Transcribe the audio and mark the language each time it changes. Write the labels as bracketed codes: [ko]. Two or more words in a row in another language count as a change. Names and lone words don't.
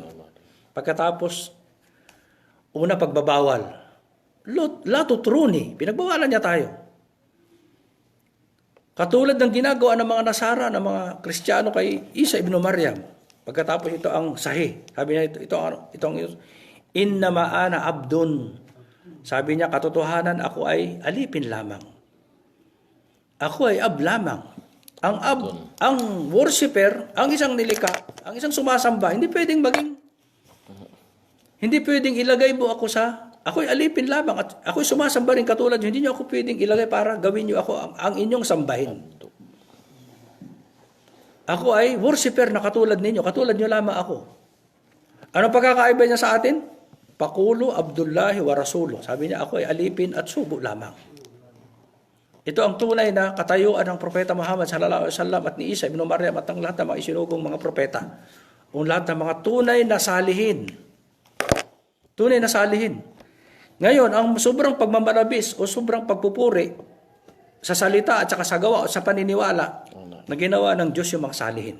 [tl] Pagkatapos, una pagbabawal. [ar] لا تطروني, [tl] pinagbawalan niya tayo. Katulad ng ginagawa ng mga Nasara, ng mga Kristiyano kay Isa ibn Maryam. Pagkatapos ito ang sahih. Sabi niya itong [ar] إنما أنا عبد. [tl] Sabi niya, katotohanan ako ay alipin lamang. Ako ay ab lamang. Ang worshipper, ang isang nilikha, ang isang sumasamba, hindi pwedeng ilagay mo ako sa ako'y alipin lamang at ako'y sumasamba rin katulad nyo. Hindi nyo ako pwedeng ilagay para gawin nyo ako ang inyong sambahin. Ako ay worshiper na katulad ninyo. Katulad nyo lamang ako. Ano pagkakaiba niya sa atin? [ar] فقولوا عبد الله ورسوله. [tl] Sabi niya, ako ay alipin at subo lamang. Ito ang tunay na katayuan ng Propeta Muhammad [ar] صلى الله عليه وسلم [tl] at ni Isa ibn Maryam at ang lahat ng mga isinugong mga propeta. O lahat ng mga tunay na salihin. Tunay na salihin. Ngayon, ang sobrang pagmamalabis o sobrang pagpupuri sa salita at saka sa gawa o sa paniniwala na ginawa ng Diyos yung mga salihin.